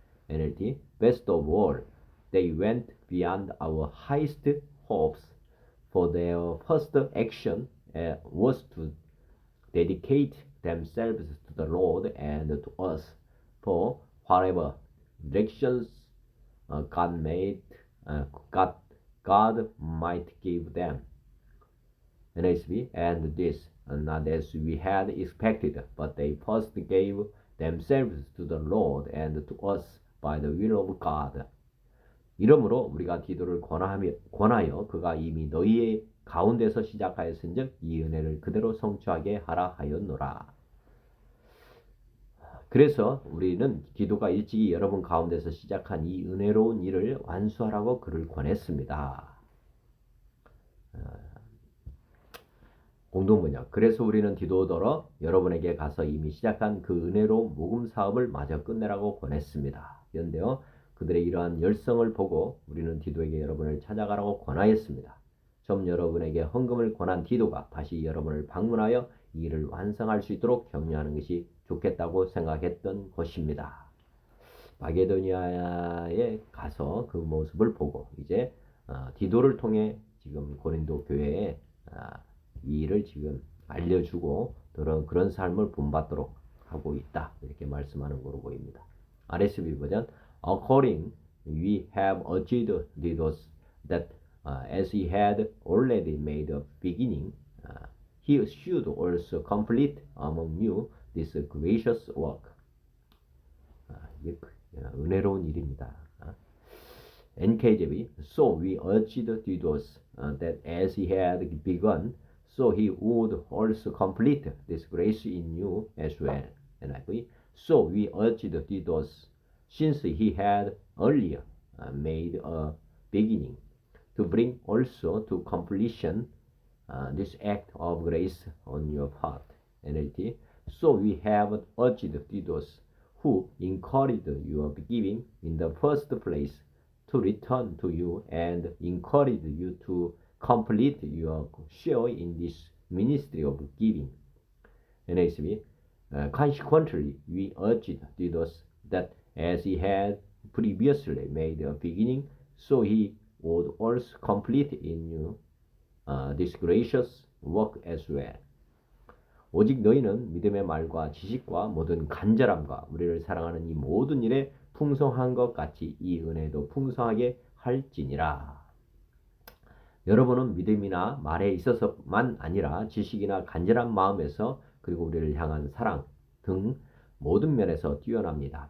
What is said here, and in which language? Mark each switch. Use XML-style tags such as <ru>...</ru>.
<en>NLT, Best of all, they went beyond our highest hopes, for their first action was to dedicate themselves to the Lord and to us, for whatever directions God might give them. NSB, and this not as we had expected, but they first gave themselves to the Lord and to us by the will of God.</en> <ko>이러므로 우리가 기도를 권하여 그가 이미 너희의 가운데서 시작하였은즉 이 은혜를 그대로 성취하게 하라 하였노라. 그래서 우리는 기도가 일찍이 여러분 가운데서 시작한 이 은혜로운 일을 완수하라고 그를 권했습니다. 공동번역, 그래서 우리는 디도더러 여러분에게 가서 이미 시작한 그 은혜로운 복음 사업을 마저 끝내라고 권했습니다. 그런데요, 그들의 이러한 열성을 보고 우리는 디도에게 여러분을 찾아가라고 권하였습니다. 좀 여러분에게 헌금을 권한 디도가 다시 여러분을 방문하여 이 일을 완성할 수 있도록 격려하는 것이 좋겠다고 생각했던 것입니다. 마게도니아에 가서 그 모습을 보고 이제 디도를 통해 지금 고린도 교회에 이 일을 지금 알려주고 그런 삶을 본받도록 하고 있다. 이렇게 말씀하는 거로 보입니다.</ko> <en>RSV 버전, According we have urged Didos that as he had already made a beginning, he should also complete among you this gracious work.</en> <ko>이게 은혜로운 일입니다.</ko> <en>NKJV, So we urged Didos that as he had begun, so he would also complete this grace in you as well. NIV, So we urged Didos, since he had earlier made a beginning, to bring also to completion this act of grace on your part. NLT, So we have urged Didos, who encouraged your giving in the first place, to return to you and encourage you to complete your share in this ministry of giving. NASB, consequently, we urged Didos that as he had previously made a beginning, so he would also complete in you this gracious work as well.</en> <ko>오직 너희는 믿음의 말과 지식과 모든 간절함과 우리를 사랑하는 이 모든 일에 풍성한 것 같이 이 은혜도 풍성하게 할지니라. 여러분은 믿음이나 말에 있어서만 아니라 지식이나 간절한 마음에서 그리고 우리를 향한 사랑 등 모든 면에서 뛰어납니다.</ko>